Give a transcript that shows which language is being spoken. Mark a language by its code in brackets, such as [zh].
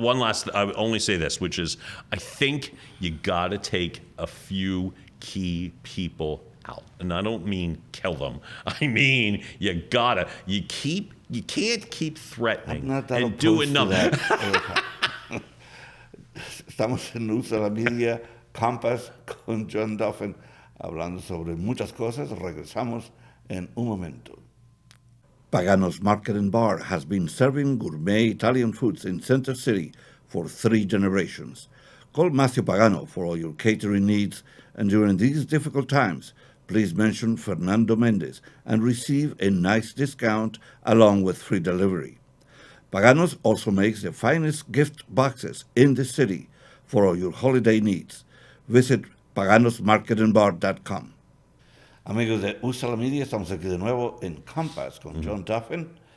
[en] One last, I would only say this, which is, I think you got to take a few key people out. And I don't mean kill them. I mean, you can't keep threatening and doing nothing. [es] Estamos en Usalamedia Campus con John Duffin, hablando sobre muchas cosas. Regresamos en un momento. [en] Pagano's Market and Bar has been serving gourmet Italian foods in Center City for 3 generations. Call Matthew Pagano for all your catering needs, and during these difficult times, please mention Fernando Mendez and receive a nice discount along with free delivery. Pagano's also makes the finest gift boxes in the city for all your holiday needs. Visit paganosmarketandbar.com. [es] Amigos de Usalamedia, estamos aquí de nuevo en Compass con John Duffin.